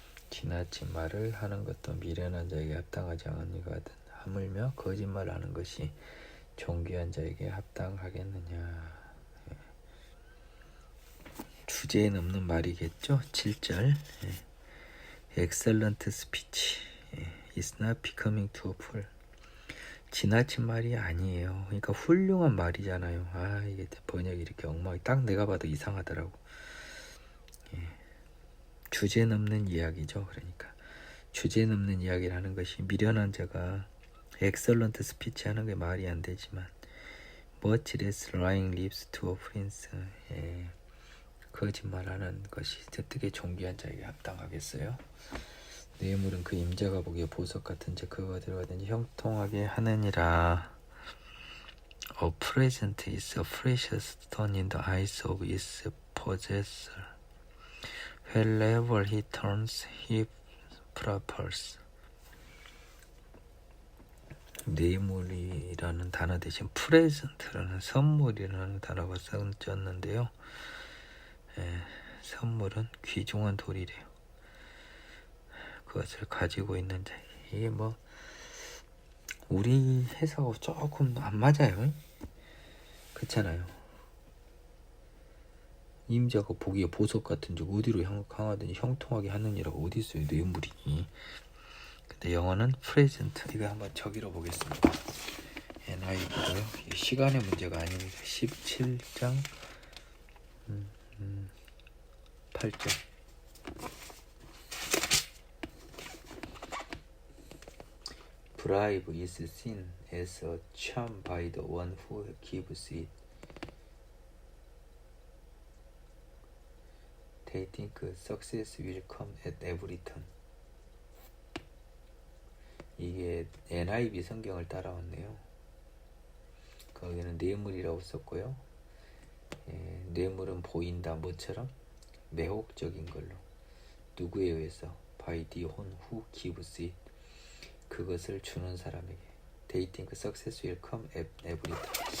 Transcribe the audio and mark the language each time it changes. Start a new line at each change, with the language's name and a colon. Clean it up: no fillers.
Korean: 지나친 말을 하는 것도 미련한 자에게 합당하지 않으니가 하든 하물며 거짓말하는 것이 존귀한 자에게 합당하겠느냐. 주제에 넘는 말이겠죠.
English: 7절 Excellent speech is not becoming to a fool.
Korean: 지나친 말이 아니에요. 그러니까 훌륭한 말이잖아요. 이게 번역이 이렇게 엉망이 딱 내가 봐도 이상하더라고. 주제 넘는 이야기죠. 그러니까 주제 넘는 이야기를 하는 것이 미련한 자가 엑설런트 스피치 하는 게 말이 안 되지만
English: much less lying lips to a prince.
Korean: 거짓말하는 것이 어떻게 존귀한 자에게 합당하겠어요? 뇌물은 그 임자가 보기에 보석 같은 자 그가 들어가든지 형통하게 하느니라.
English: A present is a precious stone in the eyes of its possessor. Wherever he turns, he prospers.
Korean: 뇌물이라는 단어 대신 프레젠트라는 선물이라는 단어가 써졌는데요. 선물은 귀중한 돌이래요. 그것을 가지고 있는 자. 이게 뭐 우리 해석하고 조금 안 맞아요. 그렇잖아요. 임자가 보기에 보석 같은지 어디로 향하든지 형통하게 하느니라고 어디 있어요, 뇌물이. 근데 영어는 present. 이거 한번 적으러 보겠습니다. NIV고요. 시간의 문제가 아닙니다. 17장 8절.
English: Bribe is seen as a charm by the one who gives it. They think success will come at every turn.
Korean: 이게 NIV 성경을 따라왔네요. 거기는 뇌물이라고 썼고요. 뇌물은 보인다 뭐처럼 매혹적인 걸로 누구에 의해서
English: by the one who gives it.
Korean: 그것을 주는 사람에게.
English: They think success will come at every time.